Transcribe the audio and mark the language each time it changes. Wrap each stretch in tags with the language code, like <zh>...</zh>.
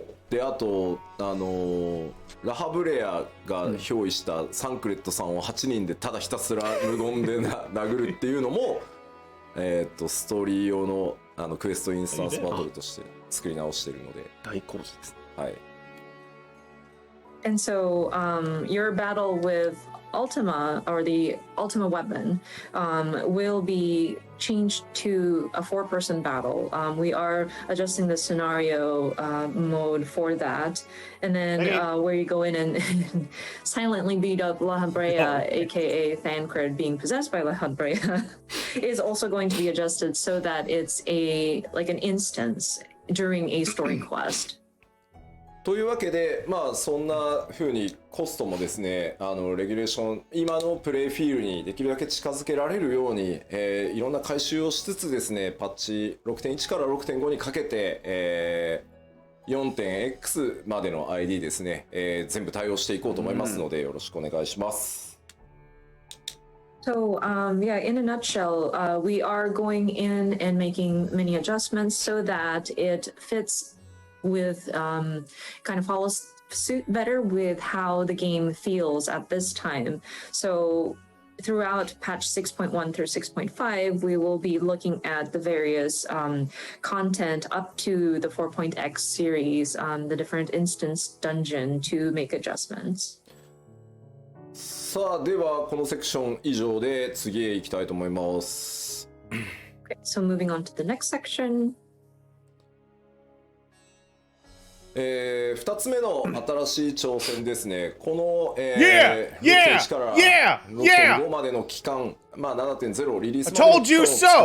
<ja>であとラハブレアが憑依したサンクレットさんを8人でただひたすら無言で殴るっていうのもストーリー用のクエストインスタンスバトルとして作り直してるので大工事ですね。はい。</ja> <en>And so your battle with Ultima, or the Ultima weapon, will be changed to a 4-person battle. We are adjusting the scenario mode for that. And then where you go in and silently beat up La Habrea, aka Thancred being possessed by La Habrea, is also going to be adjusted so that it's like an instance during a story quest.</en> <ja>というわけで、まあそんな風にコストもですね、レギュレーション今のプレイフィールにできるだけ近づけられるように、いろんな改修をしつつですね、パッチ 6.1 から 6.5 にかけて、4.x までの ID ですね、全部対応していこうと思いますので、よろしくお願いします。</ja> <en>So, yeah, in a nutshell, we are going in and making many adjustments so that it fits with kind of follows suit better with how the game feels at this time. So throughout patch 6.1 through 6.5, we will be looking at the various content up to the 4.x series, the different instance dungeon to make adjustments.</en> <ja>さあ、ではこのセクション以上で次へ行きたいと思います。</ja> <en>Okay, so moving on to the next section.</en> <ja>2つ目の新しい挑戦ですね。この、 6.1 から 6.5 までの期間、まあ 7.0 リリースまでの期間を使ってですね、</ja>